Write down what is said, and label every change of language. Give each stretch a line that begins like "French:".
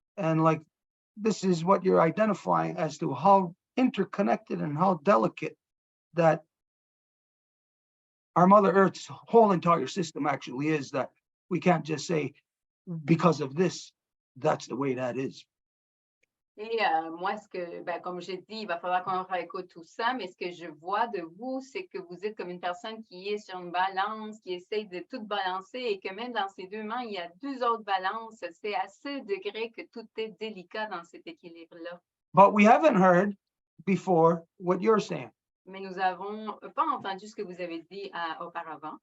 English: And like, this is what you're identifying as to how interconnected and how delicate that our Mother Earth's whole entire system actually is, that we can't just say, because of this, that's the way that is.
French: Et moi, comme j'ai dit, il va falloir qu'on réécoute tout ça, mais ce que je vois de vous, c'est que vous êtes comme une personne qui est sur une balance, qui essaye de tout balancer et que même dans ses deux mains, il y a deux autres balances. C'est à ce degré que tout est délicat dans cet équilibre-là.
English: But we haven't heard before what you're saying.
French: Mais nous n'avons pas entendu ce que vous avez dit auparavant.